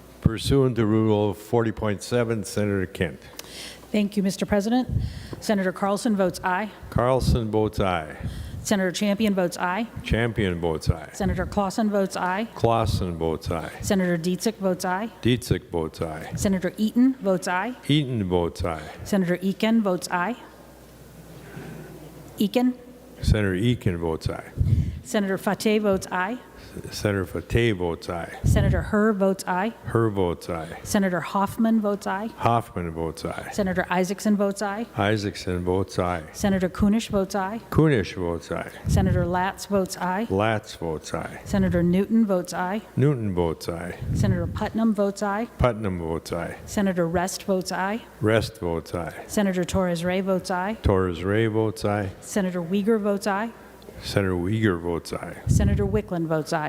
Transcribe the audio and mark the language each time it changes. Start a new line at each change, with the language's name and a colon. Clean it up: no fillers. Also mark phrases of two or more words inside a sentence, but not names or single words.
English: Pursuant to Rule 40.7, Senator Kent. Thank you, Mr. President. Senator Carlson votes aye. Carlson votes aye. Senator Champion votes aye. Champion votes aye. Senator Clausen votes aye. Clausen votes aye. Senator Dietzick votes aye. Dietzick votes aye. Senator Eaton votes aye. Eaton votes aye. Senator Eakin votes aye. Eakin. Senator Eakin votes aye. Senator Fateh votes aye. Senator Fateh votes aye. Senator Herr votes aye. Herr votes aye. Senator Hoffman votes aye. Hoffman votes aye. Senator Isaacson votes aye. Isaacson votes aye. Senator Kunish votes aye. Kunish votes aye. Senator Latz votes aye. Latz votes aye. Senator Newton votes aye. Newton votes aye. Senator Putnam votes aye. Putnam votes aye. Senator Rest votes aye. Rest votes aye. Senator Torres Ray votes aye. Torres Ray votes aye. Senator Uyghur votes aye. Senator Uyghur votes aye. Senator Wickland votes aye.